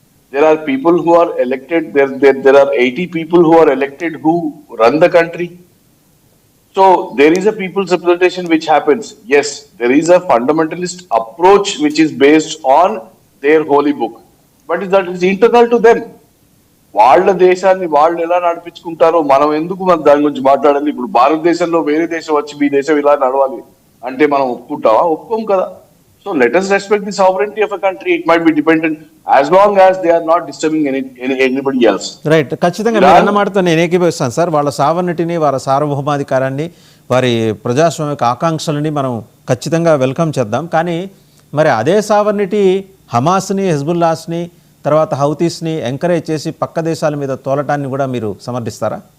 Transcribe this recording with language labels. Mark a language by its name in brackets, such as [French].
[English] There are people who are elected. There are 80 people who are elected who run the country. So there is a people's representation which happens. Yes, there is a fundamentalist approach which is based on their holy book, but that is internal to them. [Telugu] వాళ్ళ దేశాన్ని వాళ్ళు ఎలా నడిపించుకుంటారో మనం ఎందుకు దాని గురించి మాట్లాడాలి? ఇప్పుడు భారతదేశంలో వేరే దేశం వచ్చి మీ దేశం ఇలా నడవాలి అంటే మనం ఒప్పుకుంటావా? ఒప్పుకోం కదా. [English] So let us respect the sovereignty of a country. It might be dependent as long as they are not disturbing anybody else. [Telugu] Right, ఖచ్చితంగా మీరు అన్న మాటతో నేను ఏకీభవిస్తాను సార్. వాళ్ళ సావర్నిటీని, వారి సార్వభౌమాధికారాన్ని, వారి ప్రజాస్వామిక ఆకాంక్షలని మనం ఖచ్చితంగా వెల్కమ్ చేద్దాం. కానీ మరి అదే సావర్నిటీ హమాస్ని, హెజ్బుల్లాస్ని, తర్వాత హౌతీస్ని ఎంకరేజ్ చేసి పక్క దేశాల మీద తోలటాన్ని కూడా మీరు సమర్థిస్తారా?